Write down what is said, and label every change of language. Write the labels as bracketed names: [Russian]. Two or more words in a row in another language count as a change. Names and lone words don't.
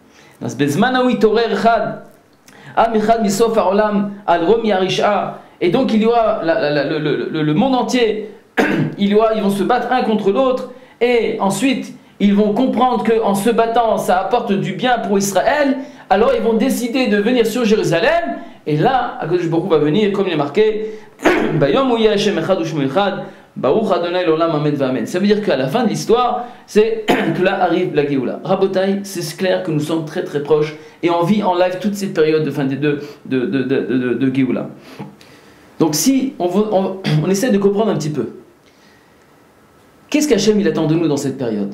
[French] Et donc il y aura le monde entier, ils vont se battre un contre l'autre, et ensuite ils vont comprendre qu'en se battant, ça apporte du bien pour Israël, alors ils vont décider de venir sur Jérusalem, et là, [Hebrew] הקדוש ברוך הוא [French] va venir, comme il est marqué, [Hebrew] ברוך ה' לעולם אמן ואמן. [French] Ça veut dire qu'à la fin de l'histoire, c'est que là arrive la Géoula. Rabotai, c'est clair que nous sommes très très proches et on vit en live toute cette période de Géoula. Donc si on essaie de comprendre un petit peu, qu'est-ce qu'Hachem il attend de nous dans cette période?